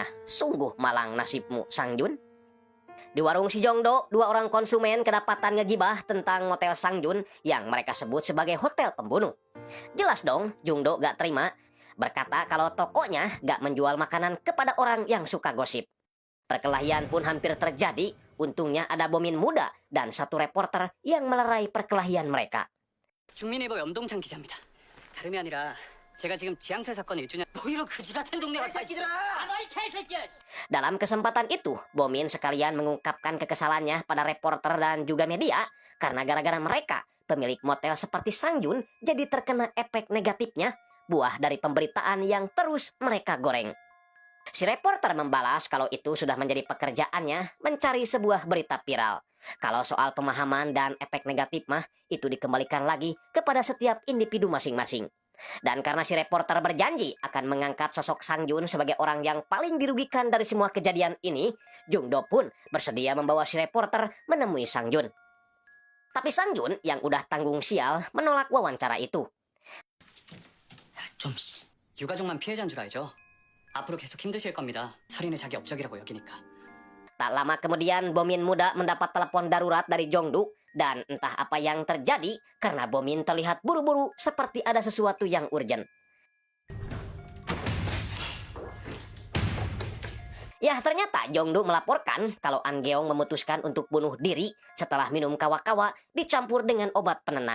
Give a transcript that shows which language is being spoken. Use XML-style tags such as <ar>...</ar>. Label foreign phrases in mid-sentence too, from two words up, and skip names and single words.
<id>Sungguh malang nasibmu, Sang Jun. Di warung si Jongdo, dua orang konsumen kedapatan ngegibah tentang motel Sang Jun yang mereka sebut sebagai hotel pembunuh. Jelas dong, Jongdo gak terima, berkata kalau tokonya gak menjual makanan kepada orang yang suka gosip. Perkelahian pun hampir terjadi, untungnya ada Bomin muda dan satu reporter yang melerai perkelahian mereka.</id> <ko>중민일보 염동찬 기자입니다. 다름이 아니라 제가 지금 지하철 사건 1주년 뭐 이런 그지 같은 동네가 다 있어. 아이 개새끼야.</ko> <id>Dalam kesempatan itu, Bomin sekalian mengungkapkan kekesalannya pada reporter dan juga media karena gara-gara mereka, pemilik motel seperti Sang Jun jadi terkena efek negatifnya, buah dari pemberitaan yang terus mereka goreng. Si reporter membalas kalau itu sudah menjadi pekerjaannya mencari sebuah berita viral. Kalau soal pemahaman dan efek negatif mah, itu dikembalikan lagi kepada setiap individu masing-masing. Dan karena si reporter berjanji akan mengangkat sosok Sang Jun sebagai orang yang paling dirugikan dari semua kejadian ini, Jongdo pun bersedia membawa si reporter menemui Sang Jun. Tapi Sang Jun yang udah tanggung sial menolak wawancara itu.</id> <ko>좀 유가족만 피해자인 줄 알죠? 앞으로 계속 힘드실 겁니다. 살인을 자기 업적이라고 여기니까.</ko> <id>Tak lama kemudian Bomin muda mendapat telepon darurat dari Jongdu. Dan entah apa yang terjadi karena Bomin terlihat buru-buru seperti ada sesuatu yang urgent. Ya ternyata Jongdu melaporkan kalau An Geong memutuskan untuk bunuh diri setelah minum kawa-kawa dicampur dengan obat penenang.</id>